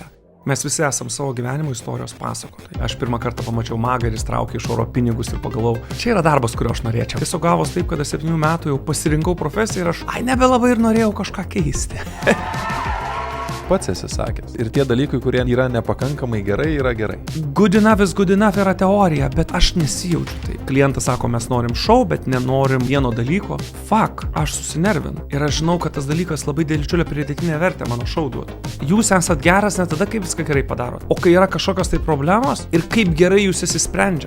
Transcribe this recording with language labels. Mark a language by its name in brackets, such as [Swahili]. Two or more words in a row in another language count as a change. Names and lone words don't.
[Lithuanian] Mes visi esam savo gyvenimo istorijos pasakotojai. Aš pirmą kartą pamačiau magą ir jis traukė iš oro pinigus ir pagalvojau, čia yra darbas, kurio aš norėčiau. Tiesiog gavos taip, kad 7 metų jau pasirinkau profesiją ir aš, nebelabai ir norėjau kažką keisti. Pats esi sakęs. Ir tie dalykai, kurie yra nepakankamai gerai, yra gerai. [English] Good enough is good enough [Lithuanian] yra teorija, bet aš nesijaučiu taip. Klientas sako, mes norim šou, bet nenorim vieno dalyko. Fuck, aš susinervinu. Ir aš žinau, kad tas dalykas labai didžiulę pridėtinę vertę mano šou duotų. Jūs esat geras ne tada, kai viską gerai padarot, o kai yra kažkokios tai problemos ir kaip gerai jūs jas išsprendžiat.